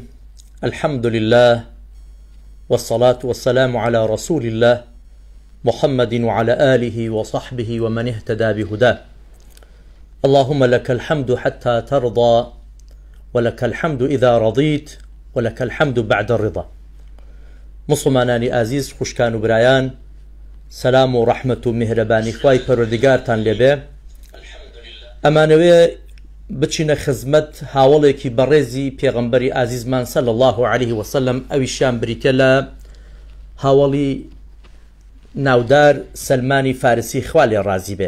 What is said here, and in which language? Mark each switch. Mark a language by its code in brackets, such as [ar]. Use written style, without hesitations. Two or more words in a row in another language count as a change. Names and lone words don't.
[ar] الحمد لله والصلاة والسلام على رسول الله محمد وعلى آله وصحبه ومن اهتدى بهداه. اللهم لك الحمد حتى ترضى، ولك الحمد إذا رضيت، ولك الحمد بعد الرضا. [ckb] مسلمانانی عزیز، خوشکان و برایان، سلام و رحمت و مهربانی خوای پروردگارتان لێبێ. ئەمانەوێ بچینە خزمەت هاوڵێکی بەڕێزی پێغەمبەری ئازیزمان [ar] صلی الله عليه وسلم، [ckb] ئەویشیان بریتە لە هاوڵی ناودار سلمانی فارسی خوا لێ ڕازی بێ.